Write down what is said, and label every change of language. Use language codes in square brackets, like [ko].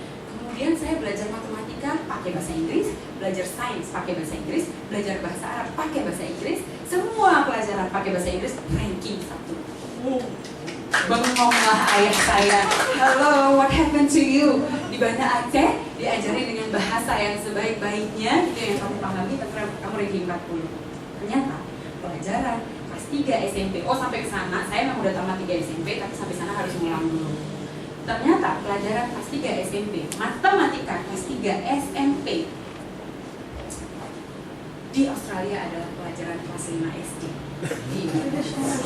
[id] Kemudian saya belajar matematika pakai bahasa Inggris, belajar sains pakai bahasa Inggris, belajar bahasa Arab pakai bahasa Inggris, semua pelajaran pakai bahasa Inggris, ranking 1. Bengonglah ayah saya, [en] hello, what happened to you? [id] Di Banda Aceh diajari dengan bahasa yang sebaik-baiknya, itu yang kamu pahami, tapi kamu ranking 40. Ternyata pelajaran kelas 3 SMP, sampai ke sana saya memang udah tamat 3 SMP, tapi sampai sana harus ngulang dulu. Ternyata pelajaran kelas 3 SMP, matematika kelas 3 SMP di Australia adalah pelajaran kelas 5 SD di Indonesia.